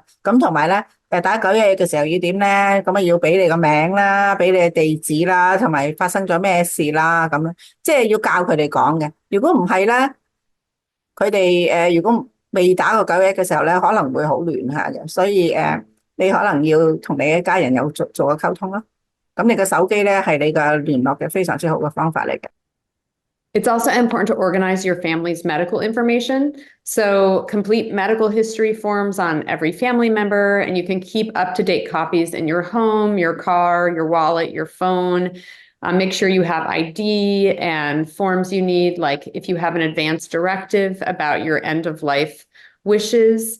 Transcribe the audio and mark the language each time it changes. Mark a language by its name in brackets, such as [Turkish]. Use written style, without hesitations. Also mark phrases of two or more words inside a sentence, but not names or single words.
[Cantonese] 咁同埋咧打911嘅時候要點咧？咁要俾你個名啦，俾你嘅地址啦，同埋發生咗咩事啦，咁即係要教佢哋講嘅。如果唔係咧，佢哋如果未打過911嘅時候咧，可能會好亂下嘅，所以你可能要同你嘅家人有做個溝通咯。咁你個手機咧係你嘅聯絡嘅非常之好嘅方法嚟嘅。 [English] It's also important to organize your family's medical information. So complete medical history forms on every family member, and you can keep up-to-date copies in your home, your car, your wallet, your phone. Make sure you have ID and forms you need, like if you have an advance directive about your end-of-life wishes.